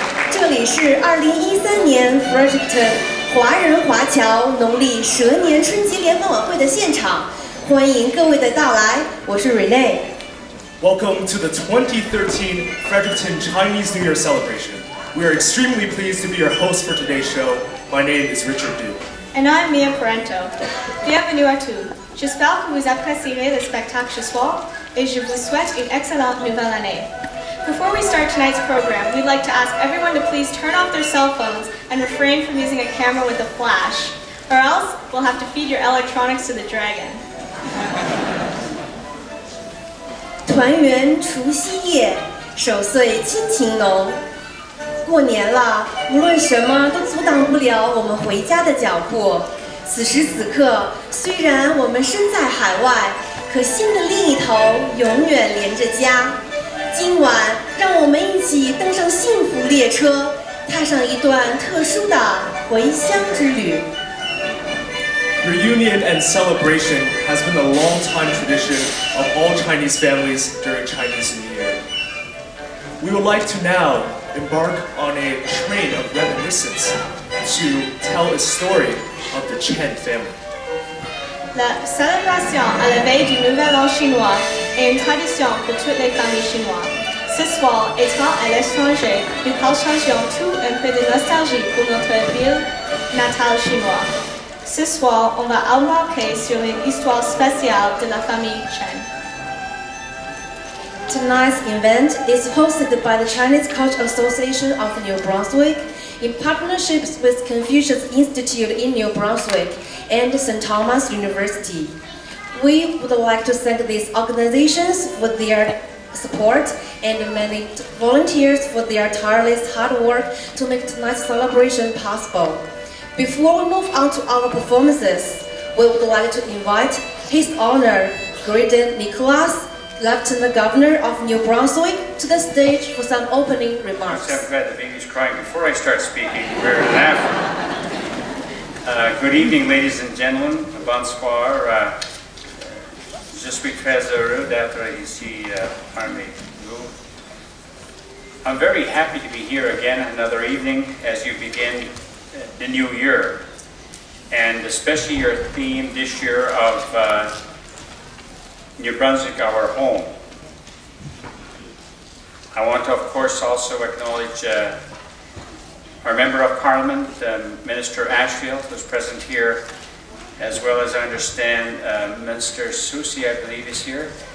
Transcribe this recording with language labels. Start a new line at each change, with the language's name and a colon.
Chinese: 这里是2013年 Fredericton 华人华侨农历蛇年春节联欢晚会的现场，欢迎各位的到来，我是 Renee。
English: Welcome to the 2013 Fredericton Chinese New Year celebration. We are extremely pleased to be your host for today's show. My name is Richard Du. and I'm Mia Parento.
French: Bienvenue à tous. J'espère que vous apprécierez le spectacle ce soir et je vous souhaite une excellente nouvelle année.
English: Before we start tonight's program, we'd like to ask everyone to please turn off their cell phones and refrain from using a camera with a flash, or else we'll have to feed your electronics to the dragon.
Chinese: 团圆除夕夜，守岁亲情浓。过年了，无论什么都阻挡不了我们回家的脚步。此时此刻，虽然我们身在海外，可心的另一头永远连着家。今晚，让我们一起登上幸福列车，踏上一段特殊的回乡之旅。
English: Reunion and celebration has been a long-time tradition of all Chinese families during Chinese New Year. We would like to now embark on a train of reminiscence to tell a story of the Chen family.
French: La célébration à la veille du Nouvel An chinois est une tradition pour toutes les familles chinoises. Ce soir, étant à l'étranger, nous partageons tout un peu de nostalgie pour notre ville natale chinoise. Ce soir, on va embarquer sur une histoire spéciale de la famille Chen.
English: Tonight's event is hosted by the Chinese Cultural Association of New Brunswick in partnerships with Confucius Institute in New Brunswick and St. Thomas University. We would like to thank these organizations for their support and many volunteers for their tireless hard work to make tonight's celebration possible. Before we move on to our performances, we would like to invite His Honor, Graydon Nicholas, Lieutenant Governor of New Brunswick, to the stage for some opening remarks. I'm glad the baby's crying before I start speaking. We're laughing. Good evening, ladies and gentlemen. Bonsoir.
French: Je suis très heureux d'être ici parmi vous.
English: I'm very happy to be here again another evening as you begin the new year, and especially your theme this year of New Brunswick, our home. I want to, of course, also acknowledge our Member of Parliament, Minister Ashfield, who's present here, as well as I understand Minister Susi, I believe, is here.